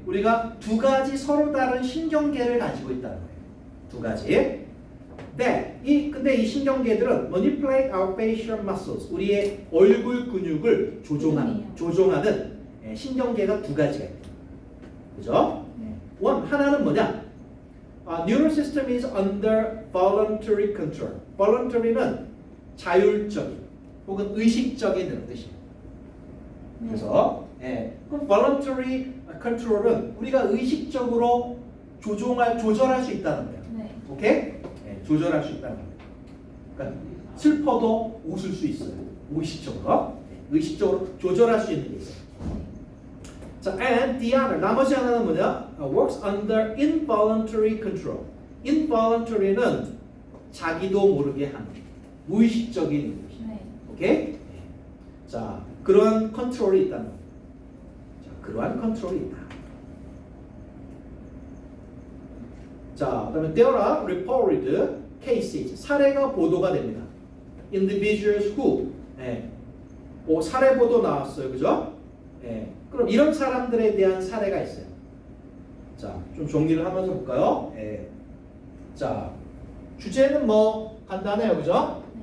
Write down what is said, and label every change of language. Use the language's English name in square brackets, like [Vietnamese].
[Korean] 우리가 두 가지 서로 다른 신경계를 가지고 있다는 거예요. 두 가지. 근데 이 신경계들은 [English] manipulate our facial muscles. [Korean] 우리의 얼굴 근육을 조종하는 신경계가 두 가지가 있대요. 그죠? 하나는 뭐냐? [English] Neural system is under voluntary control. [Korean] voluntary는 자율적인 혹은 의식적인 이런 뜻이에요. 그래서 그럼 voluntary control은 우리가 의식적으로 조절할 수 있다는 거예요. 네. 오케이? 조절할 수 있다는 거예요. 그러니까 슬퍼도 웃을 수 있어요. 의식적으로. 의식적으로 조절할 수 있는 게 있어요. 자, [English] and the other [Korean] 나머지 하나는 뭐냐? [English] works under involuntary control. [Korean] involuntary는 자기도 모르게 하는 무의식적인 것이. 네. 오케이? 자, 그러한 컨트롤이 있다는 거예요. 자, 그러한 컨트롤이 있다. 자, 그다음에 [English] there are reported cases. [Korean] 사례가 보도가 됩니다. [English] individuals who [Korean] 사례 보도 나왔어요. 그죠? 그럼 이런 사람들에 대한 사례가 있어요. 자, 좀 정리를 하면서 볼까요? 자, 주제는 뭐 간단해요. 그죠?